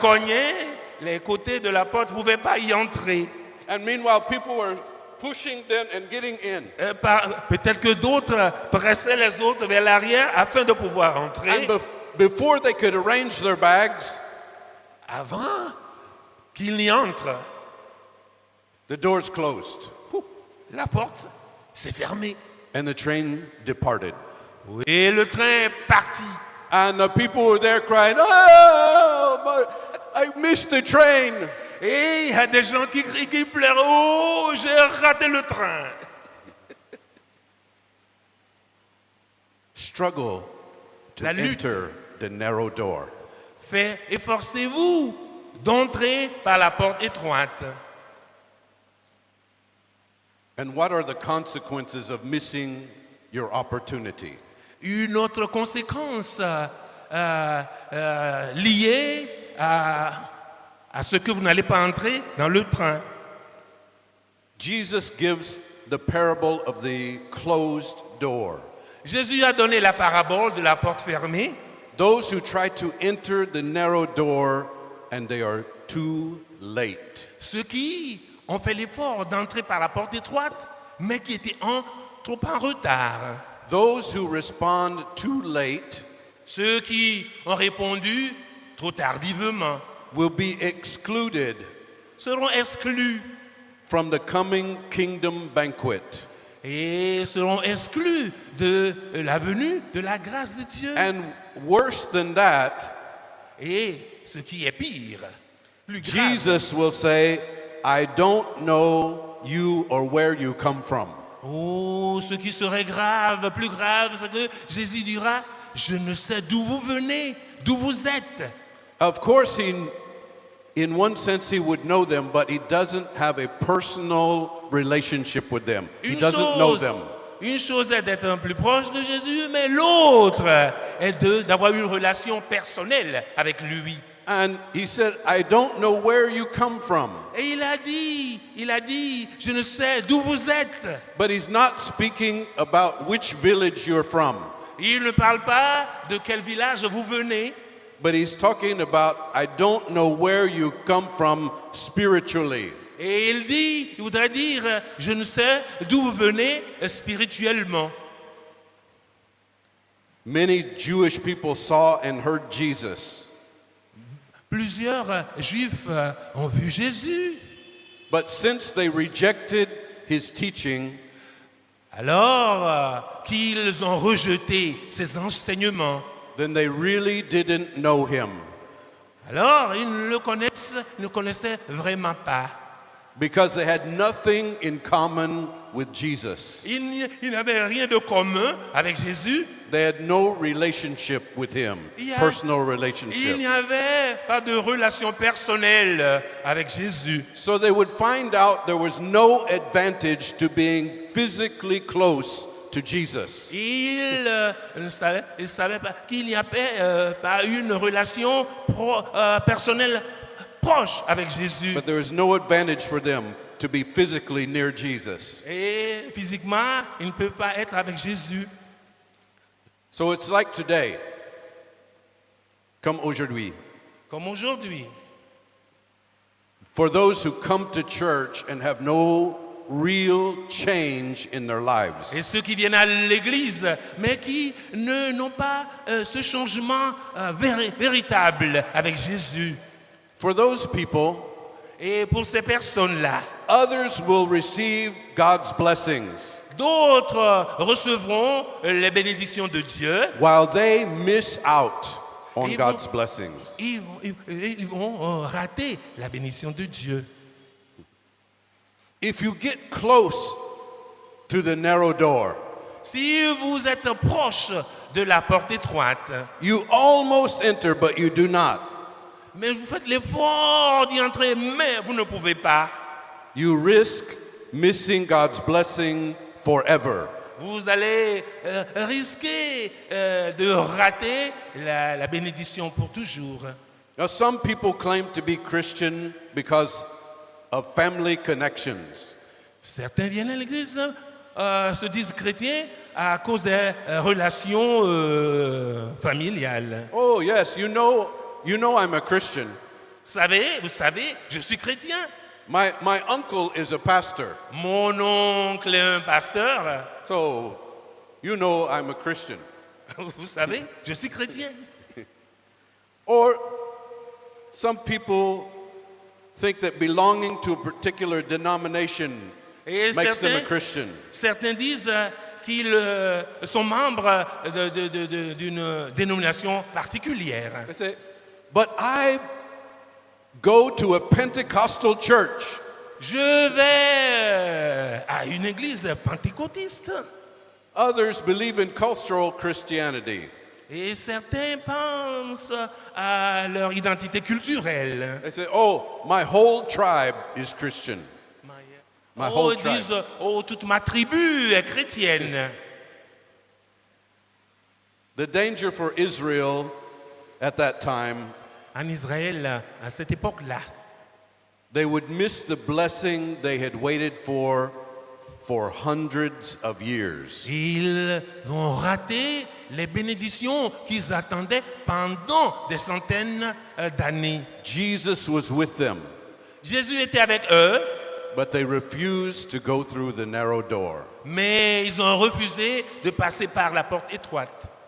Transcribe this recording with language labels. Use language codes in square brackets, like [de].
[fr] cognait, les côtés de la porte ne pouvaient pas y entrer. [en] And meanwhile, people were pushing them and getting in. [fr] Peut-être que d'autres pressaient les autres vers l'arrière afin de pouvoir entrer. [en] And before they could arrange their bags, [fr] Avant qu'ils n'y entrent, [en] the doors closed [fr] la porte s'est fermée. [en] and the train departed. [fr] Et le train est parti. [en] And the people were there crying, "Oh, I missed the train." [fr] Et il y a des gens qui crient, qui pleurent. Oh, j'ai raté le train. [en] Struggle to [fr] La lutte. [en] enter the narrow door. [fr] Efforcez-vous d'entrer par la porte étroite. [en] And what are the consequences of missing your opportunity? [fr] Une autre conséquence liée à ce que vous n'allez pas entrer dans le train. [en] Jesus gives the parable of the closed door. [fr] Jésus a donné la parabole de la porte fermée. [en] Those who try to enter the narrow door and they are too late. [fr] Ceux qui ont fait l'effort d'entrer par la porte étroite, mais qui étaient trop en retard. [en] Those who respond too late [fr] Ceux qui ont répondu trop tardivement [en] will be excluded [fr] seront exclus [en] from the coming kingdom banquet. [fr] et seront exclus de la venue de la grâce de Dieu. [en] And worse than that, [fr] Et ce qui est pire, plus grave, [en] Jesus will say, "I don't know you or where you come from." [fr] oh, ce qui serait grave, plus grave, c'est que Jésus dira, je ne sais d'où vous venez, d'où vous êtes. [en] Of course, in one sense, he would know them, but he doesn't have a personal relationship with them. He doesn't know them. [fr] Une chose est d'être un plus proche de Jésus, mais l'autre est d'avoir une relation personnelle avec lui. [en] And he said, "I don't know where you come from." [fr] Et il a dit, je ne sais d'où vous êtes. [en] But he's not speaking about which village you're from. [fr] Il ne parle pas de quel village vous venez, [en] But he's talking about, "I don't know where you come from spiritually." [fr] et il voudrait dire, je ne sais d'où vous venez spirituellement. [en] Many Jewish people saw and heard Jesus, [fr] Plusieurs Juifs ont vu Jésus. [en] but since they rejected his teaching, [fr] Alors qu'ils ont rejeté ses enseignements, [en] then they really didn't know him, [fr] alors ils ne le connaissaient vraiment pas. [en] because they had nothing in common with Jesus. [fr] Ils n'avaient rien de commun avec Jésus. [en] They had no relationship with him, personal [fr] Il n'y [en] relationship. [fr] avait pas de relation personnelle avec Jésus. [en] So they would find out there was no advantage to being physically close to Jesus. [fr] Ils ne savaient pas qu'il n'y avait pas une relation personnelle proche avec Jésus. [en] But there is no advantage for them to be physically near Jesus. [fr] Et physiquement, ils ne peuvent pas être avec Jésus. [en] So it's like today, [fr] comme aujourd'hui. Comme aujourd'hui. [en] For those who come to church and have no real change in their lives. [fr] Et ceux qui viennent à l'église, mais qui n'ont pas ce changement véritable avec Jésus. [en] For those people, [fr] Et pour ces personnes-là, [en] others will receive God's blessings [fr] d'autres recevront les bénédictions de Dieu. [en] while they miss out on [fr] Ils [en] God's [fr] vont- [en] blessings. [fr] Ils vont rater la bénédiction de Dieu. [en] If you get close to the narrow door, [fr] Si vous êtes proche de la porte étroite, [en] you almost enter, but you do not. [fr] mais vous faites l'effort d'y entrer, mais vous ne pouvez pas, [en] You risk missing God's blessing forever. [fr] vous allez risquer de rater la bénédiction pour toujours. [en] Now, some people claim to be Christian because of family connections. [fr] Certains viennent à l'église, se disent chrétiens à cause des relations familiales. [en] Oh, yes, you know I'm a Christian. [fr] Vous savez, je suis chrétien. [en] My uncle is a pastor, [fr] Mon oncle est un pasteur. [en] so you know I'm a Christian. [fr] Vous savez, je suis chrétien. [en] Or some people think that belonging to a particular denomination [fr] Et [en] makes them a Christian. [fr] certains disent qu'ils sont membres d'une dénomination particulière. [en] They say, but I go to a Pentecostal church. [fr] Je vais à une église pentecôtiste. [en] Others believe in cultural Christianity. [fr] Et certains pensent à leur identité culturelle. [en] They say, oh, my whole tribe is Christian. My Oh, whole [fr] ils [en] tribe. [fr] disent, oh, toute ma tribu est chrétienne. [en] The danger for Israel at that time, [fr] En Israël, à cette époque-là, [en] they would miss the blessing they had waited for hundreds of years. [fr] ils vont rater les bénédictions qu'ils attendaient pendant des centaines d'années. [en] Jesus was with them, [fr] Jésus était avec eux, [en] but they refused to go through the narrow door. [fr] mais ils ont refusé de passer par la porte étroite.